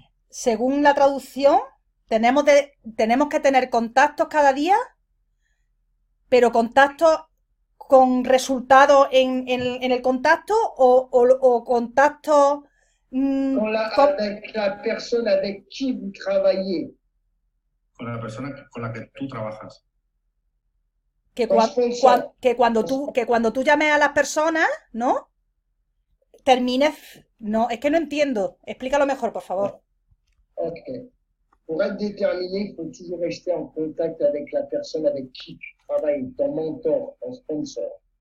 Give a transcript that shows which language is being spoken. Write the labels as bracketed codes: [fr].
[es] Según la traducción, tenemos que tener contactos cada día, pero contactos con resultados en el contacto o contactos [fr] avec la personne avec qui vous travaillez. [es] Con la persona con la que tú trabajas. que cuando tú llames a las personas, ¿no? Termines. No, es que no entiendo. Explícalo mejor, por favor. Ok. [fr] Pour être déterminé, il faut toujours rester en contact avec la personne avec qui tu travailles, ton mentor, ton sponsor.